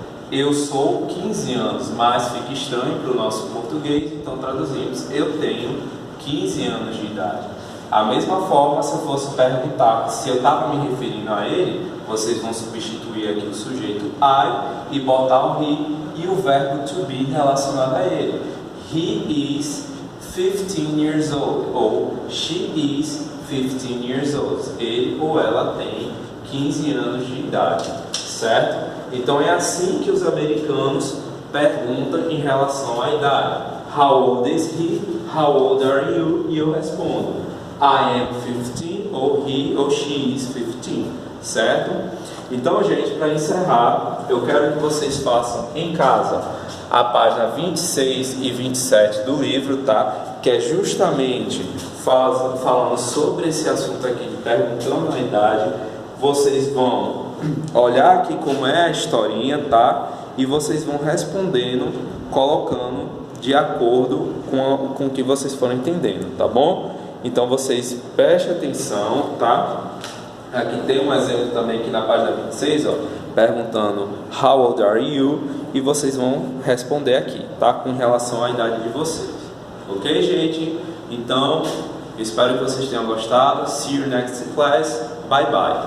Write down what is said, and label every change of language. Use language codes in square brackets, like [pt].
[pt] Eu sou 15 anos, mas fica estranho para o nosso português, então traduzimos eu tenho 15 anos de idade. A mesma forma, se eu fosse perguntar se eu estava me referindo a ele, vocês vão substituir aqui o sujeito I e botar o he e o verbo to be relacionado a ele. [en] He is 15 years old, [pt] ou [en] she is 15 years old. [pt] Ele ou ela tem 15 anos de idade, certo? Então é assim que os americanos perguntam em relação à idade. [en] How old is he? How old are you? [pt] E eu respondo [en] I am 15, [pt] ou [en] he ou she is 15, [pt] certo? Então, gente, para encerrar, eu quero que vocês façam em casa a página 26 e 27 do livro, tá? Que é justamente falando sobre esse assunto aqui, de perguntando a idade. Vocês vão olhar aqui como é a historinha, tá? E vocês vão respondendo, colocando de acordo com o que vocês forem entendendo, tá bom? Então vocês prestem atenção, tá? Aqui tem um exemplo também aqui na página 26, ó. perguntando [en] How old are you? [pt] E vocês vão responder aqui, tá? Com relação à idade de vocês. Ok, gente? Então, espero que vocês tenham gostado. [en] See you next class. Bye bye.